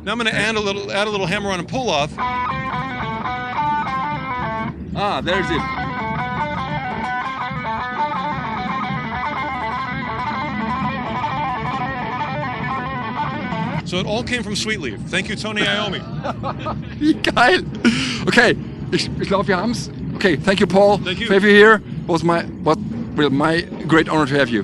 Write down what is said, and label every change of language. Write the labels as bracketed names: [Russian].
[English] Now I'm gonna add a little hammer-on and pull-off. Ah, there's it. So it all came from Sweet Leaf. Thank you, Tony Iommi. [German] Wie geil. Okay, ich glaube, wir haben's. [English] Okay, thank you, Paul. Thank you. For having you here. Was my great honor to have you.